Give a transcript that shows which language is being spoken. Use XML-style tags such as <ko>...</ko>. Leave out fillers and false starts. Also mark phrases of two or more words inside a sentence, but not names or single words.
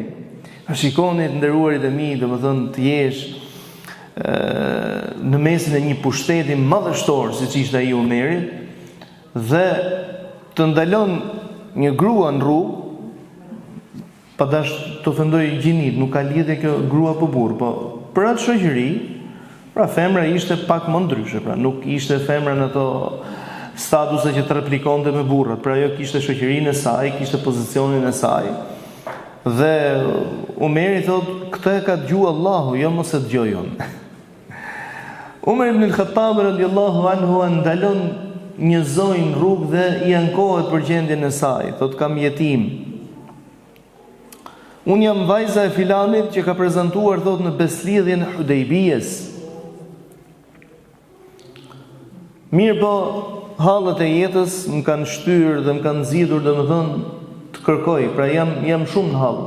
<sq>Shikoni të nderuarit e mi, domethënë të jesh në mesin e një pushteti madhështor siç ishte ai Umeri, dhe të ndalon një grua në rrugë, pa dash të ofendoj gjinit, nuk ka lidhje kjo grua apo burr, po për atë shoqëri, pra femra ishte pak më ndryshe, pra nuk ishte femra në ato statuse që të replikonte me burrat, pra ajo kishte shoqërinë e saj, kishte pozicionin e saj. Dhe Umeri thot: "Këtë e ka dëgjuar Allahu, jo mos e dëgjoj unë." Umar ibn al-Khattab</sq> <ar>رضي الله عنه</ar> <sq>ndalon një zonjë në rrugë dhe i ankohet për gjendjen e saj. Thot: "Kam jetim. Unë jam vajza e filanit që ka prezantuar, thot, në beslidhjen e Hudejbijes. Mirë, po hallet e jetës më kanë shtyrë dhe më kanë nxitur, domethënë, të kërkoj, pra jam shumë në hall.</sq>